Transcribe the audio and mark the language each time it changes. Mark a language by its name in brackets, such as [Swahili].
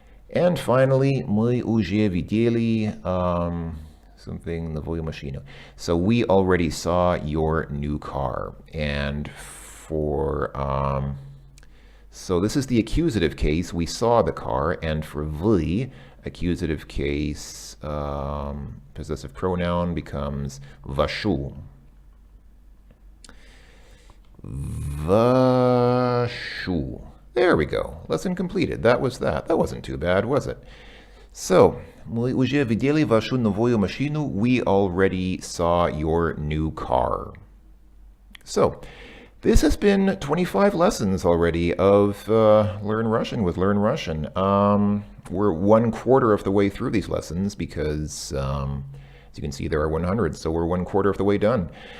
[Russian] And finally, мы уже видели something новую машину. [English] So we already saw your new car. And for so this is the accusative case. We saw the car. And for вы, accusative case, possessive pronoun becomes вашу. Вашу. There we go. Lesson completed. That was that. That wasn't too bad, was it? [Russian] So, мы уже видели вашу новую машину. [English] We already saw your new car. So, this has been 25 lessons already of Learn Russian with Learn Russian. We're 1/4 of the way through these lessons because, as you can see, there are 100, so we're 1/4 of the way done.